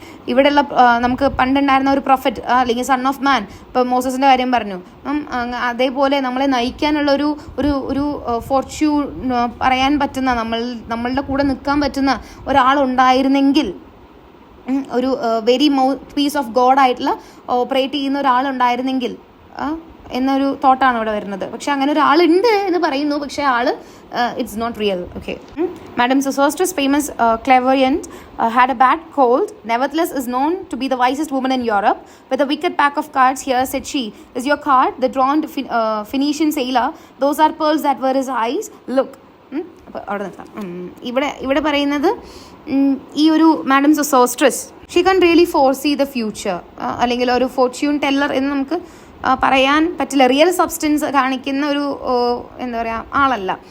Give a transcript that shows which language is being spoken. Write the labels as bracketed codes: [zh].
[ml] ഇവിടെയുള്ള നമുക്ക് പണ്ടുണ്ടായിരുന്ന ഒരു പ്രൊഫറ്റ് അല്ലെങ്കിൽ സൺ ഓഫ് മാൻ, ഇപ്പോൾ മോസസിൻ്റെ കാര്യം പറഞ്ഞു, അതേപോലെ നമ്മളെ നയിക്കാനുള്ള ഒരു ഒരു ഒരു ഫോർച്യൂൺ പറയാൻ പറ്റുന്ന, നമ്മളുടെ കൂടെ നിൽക്കാൻ പറ്റുന്ന ഒരാളുണ്ടായിരുന്നെങ്കിൽ, ഒരു very mouth piece of God ആയിട്ടുള്ള ഓപ്പറേറ്റ് ചെയ്യുന്ന ഒരാളുണ്ടായിരുന്നെങ്കിൽ എന്നൊരു തോട്ടാണ് ഇവിടെ വരുന്നത്. പക്ഷെ അങ്ങനെ ഒരാളുണ്ട് എന്ന് പറയുന്നു, പക്ഷേ ആള് [en] It's not real. Okay. Madam Sosostris, famous clairvoyant, had a bad cold. Nevertheless, is known to be the wisest woman in Europe. With a wicked pack of cards here, said she, is your card the drawn Phoenician sailor? Those are pearls that were his eyes. Look. [ml] അപ്പോൾ അവിടെ നിൽക്കാം. ഇവിടെ പറയുന്നത് ഈ ഒരു madam സൊസോസ്ട്രസ്, [en] she can really foresee the future, [ml] അല്ലെങ്കിൽ ഒരു Fortune teller എന്ന് നമുക്ക് പറയാൻ പറ്റില്ല. റിയൽ സബ്സ്റ്റൻസ് കാണിക്കുന്ന ഒരു എന്താ പറയുക ആളല്ല.